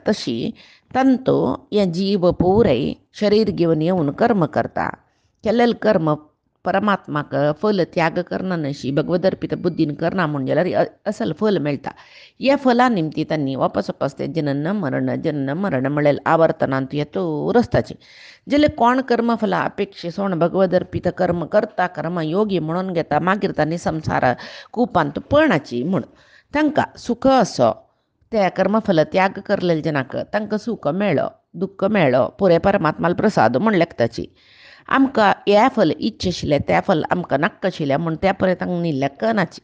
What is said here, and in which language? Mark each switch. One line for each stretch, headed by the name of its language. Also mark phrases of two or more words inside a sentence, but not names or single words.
Konkani: तशी तांतो हे जीव पुराय शरीर घेवन येवन कर्म करता. केल्लें कर्म परमात्माक फल त्याग करना नशी भगवद अर्पित बुद्धीन करना म्हूण जाल्यार असल फल मेळटा. ह्या फला निमती तांणी वापस ते जनन मरण म्हळ्यार आवर्तनांत येतूर आसताची. जाल्यार कोण कर्मफला अपेक्षेसोण भगवद अर्पित कर्म करता कर्म योगी म्हणून घेता मागीर तांणी संवसार कुपांत पळनाची म्हूण. तांकां सुख असो त्या कर्मफल त्याग करलेल्या जनाक तांकां सुख मेळ्ळो दुख्ख मेळ्ळो पुरे परमात्माल प्रसाद म्हूण लेखताची. आमकां हें फल इच्छा आशिल्लें तें फल आमकां नाका आशिल्लें म्हूण त्या पळय तांणी लेखनाची.